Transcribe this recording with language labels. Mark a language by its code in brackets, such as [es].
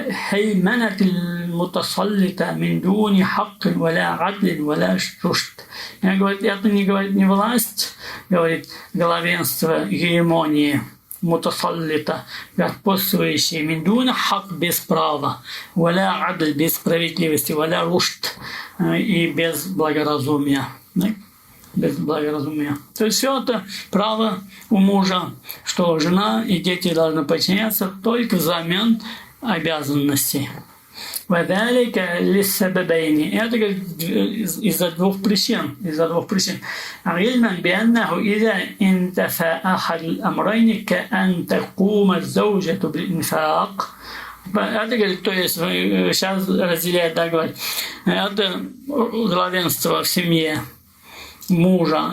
[ar] هيمنة المتسلطة من دون حق ولا عدل ولا رشد. [ru] Говорит, это не, говорит, не власть, говорит, главенство, гегемонии, мутасаллита, господствующие, [ar] мин дуна хак, [ru] без права, [ar] валя адль, [ru] без справедливости, [ar] валя рушд, [ru] и без благоразумия. Без благоразумия. То есть все это право у мужа, что жена и дети должны подчиняться только взамен обязанностей. [ar] وذلك للسببين. [ru] Это из-за двух причин. [ar] علما بأنه إذا انتفى أحد الأمرين كأن تقوم الزوجة بالإنفاق. [ru] Это, говорит, то есть сейчас разделяет, да, говорит, это главенство в семье мужа.